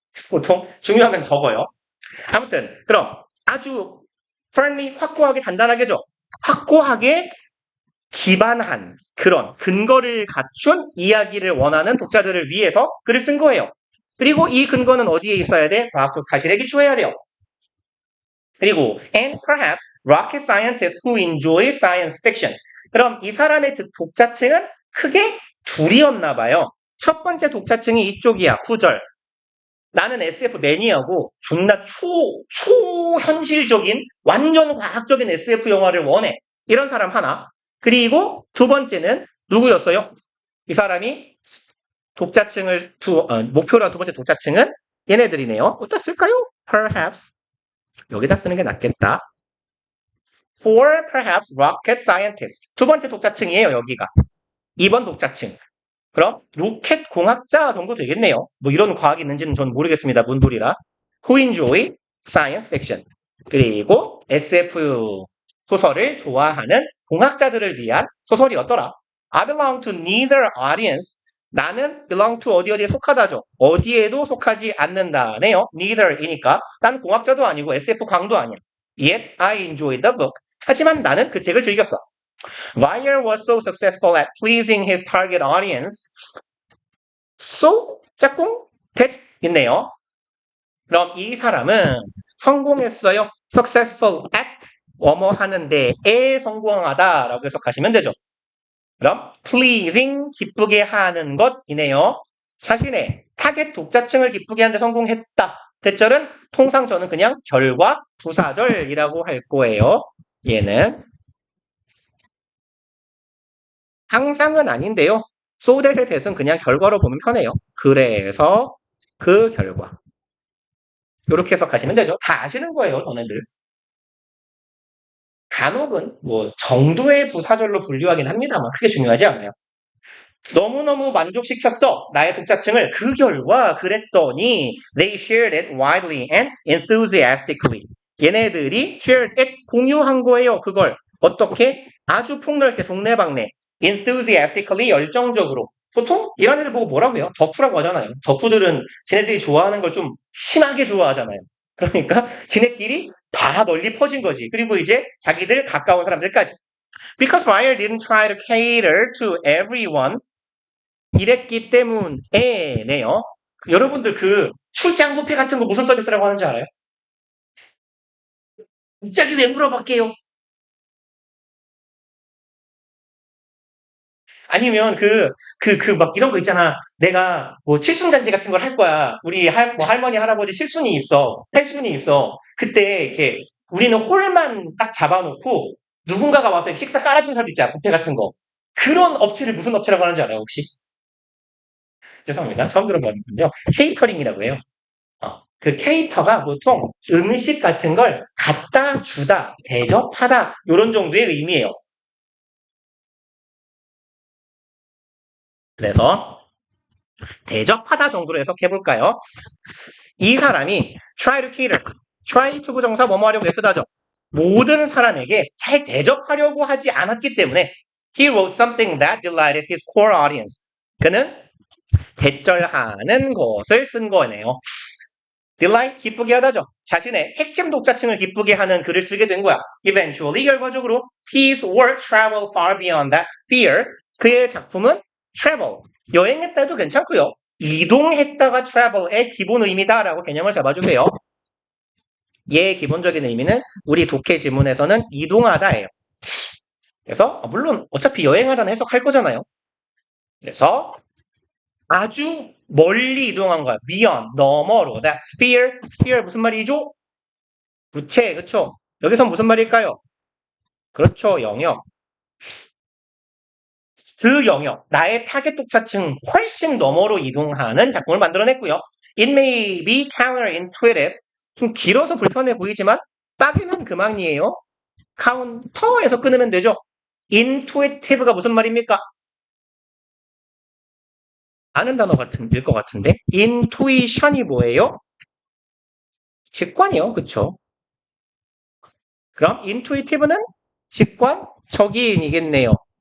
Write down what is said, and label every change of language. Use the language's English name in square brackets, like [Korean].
[Korean] 보통 중요한 건 적어요. 아무튼 그럼 아주 firmly 확고하게 단단하게죠. 확고하게 기반한 그런 근거를 갖춘 이야기를 원하는 독자들을 위해서 글을 쓴 거예요. 그리고 이 근거는 어디에 있어야 돼? 과학적 사실에 기초해야 돼요. 그리고 [English] and perhaps rocket scientists who enjoy science fiction. [Korean] 그럼 이 사람의 독자층은 크게 둘이었나 봐요. 첫 번째 독자층이 이쪽이야. 9절. 나는 SF 매니아고 존나 초현실적인 완전 과학적인 SF 영화를 원해. 이런 사람 하나. 그리고 두 번째는 누구였어요? 이 사람이 독자층을 목표로 한 두 번째 독자층은 얘네들이네요. 어디다 쓸까요? [English] Perhaps [Korean] 여기다 쓰는 게 낫겠다. [English] For perhaps rocket scientists. [Korean] 두 번째 독자층이에요, 여기가. 2번 독자층. 그럼 로켓 공학자 정도 되겠네요. 뭐 이런 과학이 있는지는 저는 모르겠습니다. 문돌이라. [English] Who enjoy science fiction. [Korean] 그리고 SF 소설을 좋아하는 공학자들을 위한 소설이었더라. [English] I belong to neither audience. [Korean] 나는 [English] belong to [Korean] 어디에 속하다죠. 어디에도 속하지 않는다네요. neither이니까 난 공학자도 아니고 SF 광도 아니야. [English] Yet I enjoyed the book. [Korean] 하지만 나는 그 책을 즐겼어. [English] Wire was so successful at pleasing his target audience. [Korean] So 짝꿍 that 있네요. 그럼 이 사람은 성공했어요. successful at 뭐뭐 하는데에 성공하다라고 해석하시면 되죠. 그럼 pleasing 기쁘게 하는 것이네요. 자신의 타겟 독자층을 기쁘게 하는데 성공했다. 대절은 통상 저는 그냥 결과 부사절이라고 할 거예요. 얘는 항상은 아닌데요. so that의 that은 그냥 결과로 보면 편해요. 그래서 그 결과. 이렇게 해석하시면 되죠. 다 아시는 거예요, 너네들. 간혹은 뭐 정도의 부사절로 분류하긴 합니다만 크게 중요하지 않아요. 너무너무 만족시켰어. 나의 독자층을. 그 결과 그랬더니 [English] they shared it widely and enthusiastically. [Korean] 얘네들이 [English] shared it [Korean] 공유한 거예요. 그걸 어떻게? 아주 폭넓게 동네방네 enthusiastically 열정적으로. 보통 이런 애들 보고 뭐라고 해요? 덕후라고 하잖아요. 덕후들은 쟤네들이 좋아하는 걸 좀 심하게 좋아하잖아요. 그러니까 지네끼리 다 널리 퍼진 거지. 그리고 이제 자기들 가까운 사람들까지. [English] Because Wire didn't try to cater to everyone. [Korean] 이랬기 때문에네요. 여러분들 그 출장 뷔페 같은 거 무슨 서비스라고 하는지 알아요? 갑자기 왜 물어볼게요? 아니면 막 이런 거 있잖아. 내가 뭐 칠순잔치 같은 걸 할 거야. 우리 뭐 할머니, 할아버지 칠순이 있어. 팔순이 있어. 그때 이렇게 우리는 홀만 딱 잡아놓고 누군가가 와서 식사 깔아주는 사람 있잖아. 뷔페 같은 거. 그런 업체를 무슨 업체라고 하는지 알아요, 혹시? 죄송합니다. 처음 들어봤는데요. 케이터링이라고 해요. 그 케이터가 보통 음식 같은 걸 갖다 주다, 대접하다 이런 정도의 의미예요. 그래서 대접하다 정도로 해석해 볼까요? 이 사람이 try to cater, try to 부정사 뭐뭐 하려고 애쓰다죠. 모든 사람에게 잘 대접하려고 하지 않았기 때문에 [English] he wrote something that delighted his core audience. [Korean] 그는 대절하는 것을 쓴 거네요. delight 기쁘게 하다죠. 자신의 핵심 독자층을 기쁘게 하는 글을 쓰게 된 거야. [English] Eventually [Korean] 결과적으로 [English] his work traveled far beyond that sphere. [Korean] 그의 작품은 travel 여행했다 해도 괜찮고요. 이동했다가 travel의 기본 의미다라고 개념을 잡아주세요. 얘의 기본적인 의미는 우리 독해 지문에서는 이동하다예요. 그래서 물론 어차피 여행하다는 해석할 거잖아요. 그래서 아주 멀리 이동한 거야. beyond, 너머로. that sphere 무슨 말이죠? 부채, 그쵸? 여기서 무슨 말일까요? 그렇죠, 영역. 그 영역, 나의 타겟 독자층 훨씬 너머로 이동하는 작품을 만들어냈고요. [English] It may be counterintuitive. [Korean] 좀 길어서 불편해 보이지만 빠르면 그만이에요. 카운터에서 끊으면 되죠. intuitive가 무슨 말입니까? 아는 단어 같은 것 같은데 intuition이 뭐예요? 직관이요, 그쵸? 그럼 intuitive는 직관적인이겠네요.